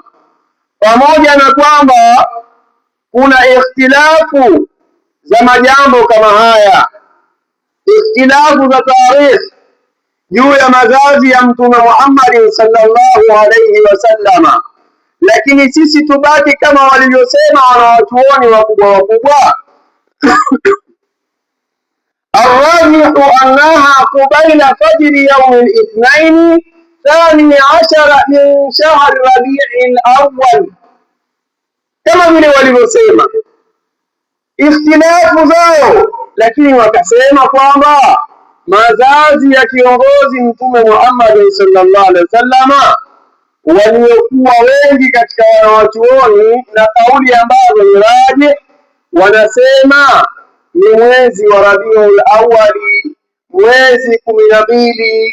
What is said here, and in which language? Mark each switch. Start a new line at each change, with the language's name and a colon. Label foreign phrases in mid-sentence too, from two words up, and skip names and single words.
Swahili: Pamoja na kwamba kuna ikhtilafu za majambo kama haya, ikhtilafu za tarikh juu ya mazazi ya Mtume Muhammad
Arabic: صلى الله عليه وسلم,
Swahili: lakini sisi tubaki kama walivyosema wanawachuoni wakubwa wakubwa,
Arabic: الراجح أنها قبيل فجر يوم الاثنين 12 من شهر ربيع الأول.
Swahili: kama vile walivyosema ikhtilafu zao, lakini wakasema kwamba mazazi ya kiongozi Mtume Muhammad
Arabic: صلى الله عليه وسلم
Swahili: waliokuwa wengi katika wanawachuoni na kauli ambazo ni rajih, wanasema ni mwezi wa Rabiul Awwali, mwezi 12.